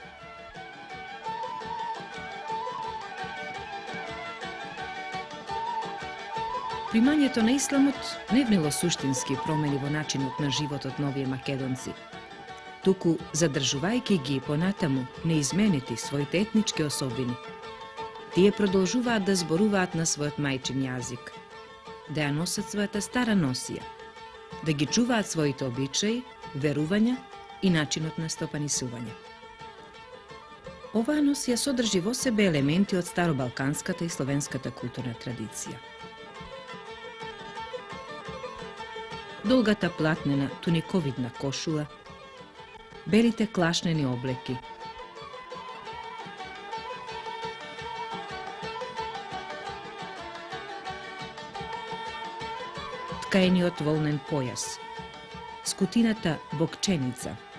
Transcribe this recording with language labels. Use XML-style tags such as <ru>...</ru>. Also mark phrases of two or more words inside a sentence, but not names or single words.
<mk>Примањето на исламот не внело суштински промени во начинот на животот на овие македонци, туку задржувајќи ги понатаму неизменети своите етнички особини. Тие продолжуваат да зборуваат на својот мајчин јазик, да ја носат својата стара носија, да ги чуваат своите обичаи, верувања и начинот на стопанисување. Ова носија содржи во себе елементи од старобалканската и словенската културна традиција. Долгата платнена туниковидна кошула, белите клашнени облеки, ткаениот волнен појас, скутината бокченица,</mk>